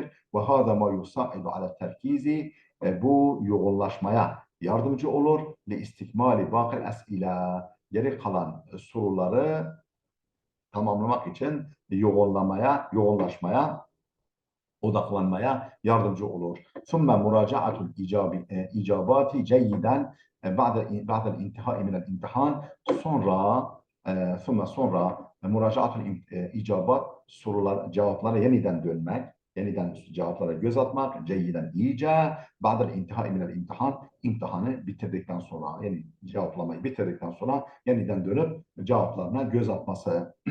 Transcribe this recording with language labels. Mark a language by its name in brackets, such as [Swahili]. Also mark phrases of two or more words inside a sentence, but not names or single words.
[Arabic] وهذا ما يساعد على التركيز, [Turkish] bu yoğunlaşmaya yardımcı olur. [Arabic] لاستكمال باقي الأسئلة, [Turkish] geri kalan soruları tamamlamak için yoğunlaşmaya, odaklanmaya yardımcı olur. [Arabic] ثُمَّ مُرَاجَعَةُ الْاِجَابَاتِ جَيِّدًا بَعْدَ الْاِنْتِهَاءِ مِنَ الْاِمْتِحَانِ. [Turkish] Sonra [Arabic] مراجعة الإجابات, [Turkish] cevaplara yeniden dönmek, yeniden cevaplara göz atmak, ceyyiden iyice, [Arabic] بعد الانتهاء من الامتحان, [Turkish] imtihanı bitirdikten sonra, yani cevaplamayı bitirdikten sonra yeniden dönüp cevaplarına göz atması.